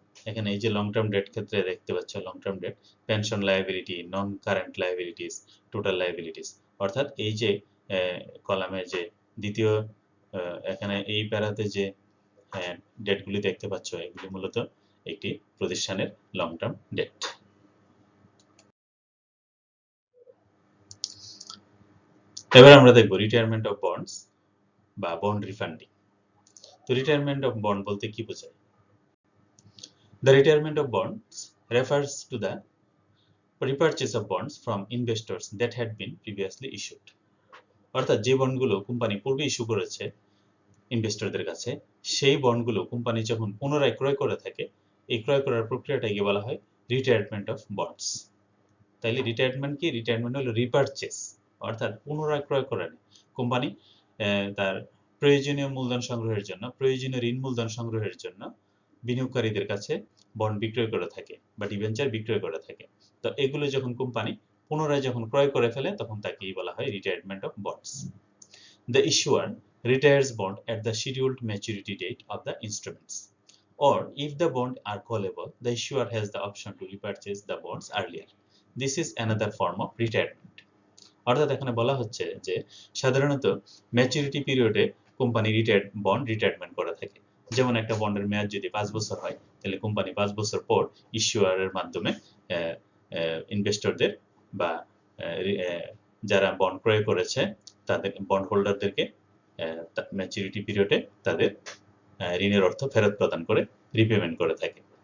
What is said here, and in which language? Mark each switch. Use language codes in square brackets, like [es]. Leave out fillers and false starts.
[bn] এখানে এই যে লং টার্ম ডেট ক্ষেত্রে দেখতে পাচ্ছ, long term date, pension liability, নন কারেন্ট লায়াবিলিটিস, টোটাল লায়াবিলিটিস, অর্থাৎ এই যে কলামে যে দ্বিতীয় এখানে এই প্যারাতে যে ডেটগুলি দেখতে পাচ্ছ, এগুলি মূলত একটি প্রতিষ্ঠানের লং টার্ম ডেট। এবার আমরা দেখব রিটায়ারমেন্ট অফ বন্ডস বা বন্ড রিফান্ডিং। তো রিটায়ারমেন্ট অফ বন্ড বলতে কি বোঝায়? [en] The retirement of bonds refers to the repurchase of bonds from investors that had been previously issued. [bn] অর্থাৎ যে বন্ডগুলো কোম্পানি পূর্বে ইস্যু করেছে ইনভেস্টরদের কাছে, সেই বন্ডগুলো কোম্পানি যখন পুনরায় ক্রয় করে থাকে, এই ক্রয় করার প্রক্রিয়াটাকে বলা হয় রিটায়ারমেন্ট অফ বন্ডস। তাইলে রিটায়ারমেন্ট কি? রিটায়ারমেন্ট হলো রিপারচেস, অর্থাৎ পুনরায় ক্রয় করে কোম্পানি তার প্রয়োজনীয় মূলধন সংগ্রহের জন্য, প্রয়োজনীয় ঋণ মূলধন সংগ্রহের জন্য বিনিয়োগকারীদের কাছে বন্ড বিক্রয় করে থাকে বা ডিবেঞ্চার বিক্রয় করে থাকে। তো এগুলো যখন কোম্পানি পুনরায় যখন ক্রয় করে ফেলে, তখন তাকেই বলা হয় retirement of bonds. [en] The issuer retires bond at the scheduled maturity date of the instruments, or if the bond are callable, the issuer has the option to repurchase the bonds earlier. This is another form of retirement. [bn] অর্থাৎ এখানে বলা হচ্ছে যে সাধারণত maturity পিরিয়ডে company bond retirement করে থাকে। যেমন একটা বন্ডের মেয়াদ যদি 5 বছর হয়, তাহলে কোম্পানি 5 বছর পর ইস্যুয়ারের মাধ্যমে ইনভেস্টরদের বা যারা বন্ড ক্রয় করেছে তাদের বন্ড হোল্ডারদেরকে ম্যাচুরিটি পিরিয়ডে তাদের ঋণের অর্থ ফেরত প্রদান করে রিপেমেন্ট করে থাকে।